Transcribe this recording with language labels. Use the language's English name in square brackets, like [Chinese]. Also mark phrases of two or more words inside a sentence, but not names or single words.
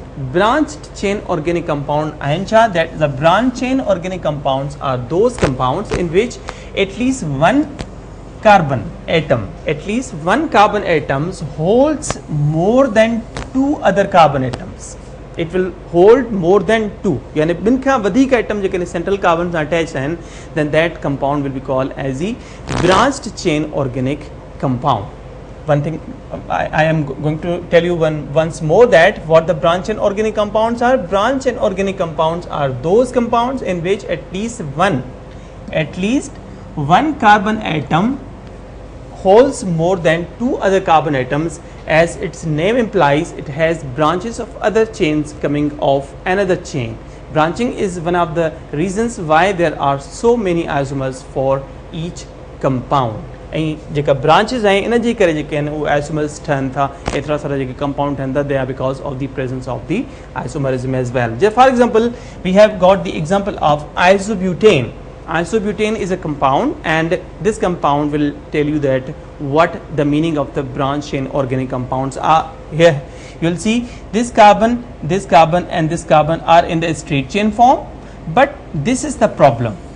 [English] Branched chain organic compound, that the branched chain organic compounds are those compounds in which at least one carbon atom, at least one carbon atom holds more than two other carbon atoms. It will hold more than two. [Sindhi] यानी बिन खां वधीक [English] atom जेके central carbons attached हैं, then that compound will be called as the branched chain organic compound. One thing I am going to tell you once more that what the branch chain organic compounds are. Branch chain organic compounds are those compounds in which at least one carbon atom holds more than two other carbon atoms. As its name implies, it has branches of other chains coming off another chain. Branching is one of the reasons why there are so many isomers for each compound. [Sindhi] ऐं जेका ब्रांचेस हैं इन जे करे जेके आहिनि उहे आइसोमर्स ठहनि था, एतिरा सारा जेके कंपाउंड ठहनि था, [English] they are because of the presence of the isomerism as well. जे for example we have got the example of isobutane. Isobutane is a compound, and this compound will tell you that what the meaning of the branch chain organic compounds are. Here you will see this carbon and this carbon are in the straight chain form, but this is the problem.